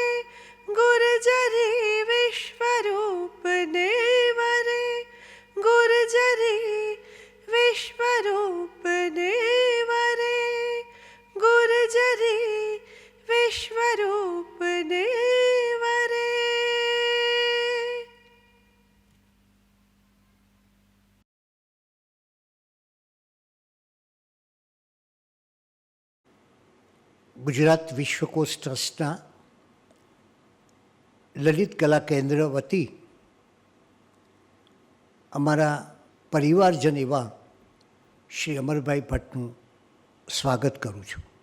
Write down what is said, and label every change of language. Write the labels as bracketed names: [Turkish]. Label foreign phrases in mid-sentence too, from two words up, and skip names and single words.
[Gujarati] ગુર્જરી વિશ્વરૂપ ને વરે. ગુર્જરી વિશ્વરૂપ ને વરે. ગુર્જરી વિશ્વરૂપ ને વરે. ગુજરાત વિશ્વકોશ ટ્રસ્ટના લલિત કલા કેન્દ્ર વતી અમારા પરિવારજન એવા શ્રી અમરભાઈ ભટ્ટનું સ્વાગત કરું છું.